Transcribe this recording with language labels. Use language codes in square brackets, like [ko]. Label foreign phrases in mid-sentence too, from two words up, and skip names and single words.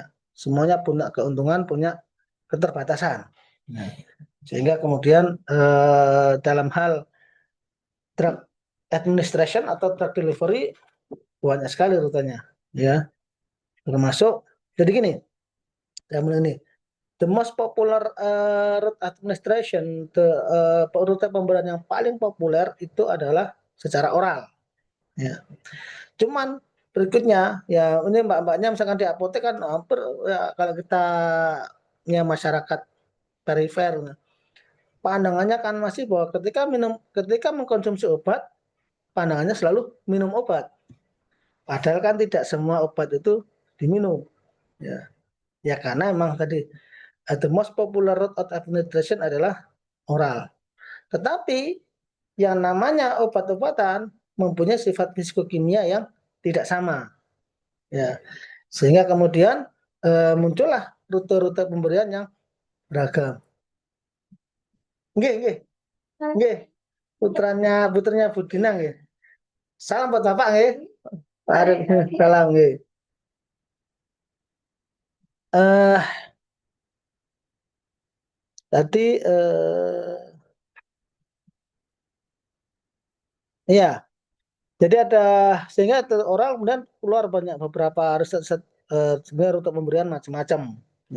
[id] Semuanya punya keuntungan, punya keterbatasan. Nah, sehingga kemudian dalam hal [en] drug administration [id] atau [en] drug delivery [id] banyak sekali rutenya ya. Termasuk jadi gini, yang ini [en] the most popular route administration, [id] rute pemberian yang paling populer itu adalah secara oral. Ya. Cuman berikutnya ya ini mbak-mbaknya misalkan di apotek kan hampir ya, kalau kita ya masyarakat perifer pandangannya kan masih bahwa ketika mengkonsumsi obat pandangannya selalu minum obat. Padahal kan tidak semua obat itu diminum. Ya, ya karena emang tadi [en] the most popular route of administration [id] adalah oral. Tetapi yang namanya obat-obatan mempunyai sifat fisikokimia yang tidak sama. Ya, sehingga kemudian muncullah rute-rute pemberian yang beragam. [jv] Nggih, nggih, nggih. [id] Putranya Budina nggih. Salam buat Bapak nggih. Waalaikumsalam nggih. Eh tadi iya, jadi ada sehingga oral kemudian keluar banyak beberapa riset-riset sebenarnya rute pemberian macam-macam ya.